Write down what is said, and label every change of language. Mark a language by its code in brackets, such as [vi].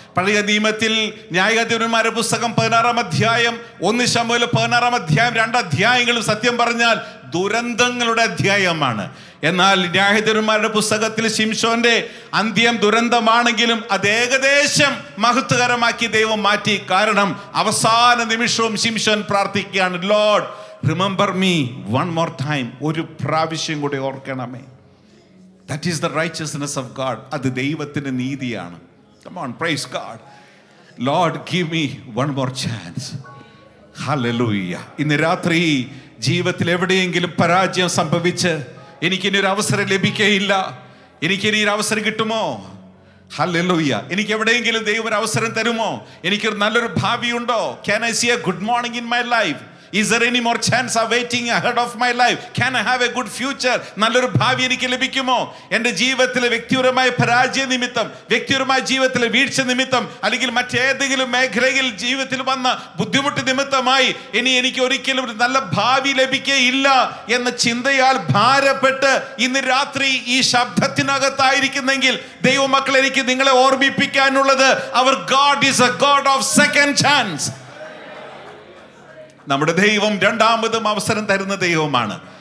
[ml] പഴയ നിയമത്തിൽ ന്യായാധിപന്മാരുടെ പുസ്തകം 16-ാം അധ്യായം, 1 ശമൂവേൽ 16-ാം അധ്യായം, 2 അധ്യായങ്ങളും സത്യം പറഞ്ഞാൽ ദുരന്തങ്ങളുടെ അധ്യായമാണ്. എന്നാൽ ന്യായാധിപന്മാരുടെ പുസ്തകത്തിൽ ശിംശോന്റെ അന്ത്യം ദുരന്തമാണെങ്കിലും അത് ഏകദേശം മഹത്വകരമാക്കി ദൈവം മാറ്റി. കാരണം അവസാന നിമിഷവും ശിംശോൻ പ്രാർത്ഥിക്കുകയാണ്, [en] Lord remember me one more time. [ml] ഒരു പ്രാവശ്യം കൂടി ഓർക്കണമേ. [en] That is the righteousness of God. [ml] അത് ദൈവത്തിന്റെ നീതിയാണ്. [en] Come on, praise God. Lord, give me one more chance. Hallelujah. [ml] ഇന്ന് രാത്രി ജീവിതത്തിൽ എവിടെയെങ്കിലും പരാജയം സംഭവിച്ച് എനിക്കിനി ഒരു അവസരം ലഭിക്കുകയില്ല, എനിക്കിനി ഒരു അവസരം കിട്ടുമോ? ഹല്ലേലൂയ. എനിക്ക് എവിടെയെങ്കിലും ദൈവം ഒരു അവസരം തരുമോ? എനിക്കൊരു നല്ലൊരു ഭാവിയുണ്ടോ? [en] Can I see a good morning in my life? Is there any more chance awaiting ahead of my life? Can I have a good future? [ml] നല്ലൊരു ഭാവി എനിക്ക് ലഭിക്കുമോ? എൻ്റെ ജീവിതത്തിലെ വ്യക്തിപരമായ പരാജയ നിമിത്തം, വ്യക്തിപരമായ ജീവിതത്തിലെ വീഴ്ച നിമിത്തം, അല്ലെങ്കിൽ മറ്റേതെങ്കിലും മേഖലയിൽ ജീവിതത്തിൽ വന്ന ബുദ്ധിമുട്ട് നിമിത്തമായി ഇനി എനിക്ക് ഒരിക്കലും ഒരു നല്ല ഭാവി ലഭിക്കുകയില്ല എന്ന ചിന്തയാൽ ഭാരപ്പെട്ട് ഇന്ന് രാത്രി ഈ ശബ്ദത്തിനകത്തായിരിക്കുന്നെങ്കിൽ ദൈവമക്കളെ, എനിക്ക് നിങ്ങളെ ഓർമ്മിപ്പിക്കാനുള്ളത്, അവർ [en] God is a God of second chance. [ml] നമ്മുടെ ദൈവം രണ്ടാമതും അവസരം തരുന്ന ദൈവമാണ്.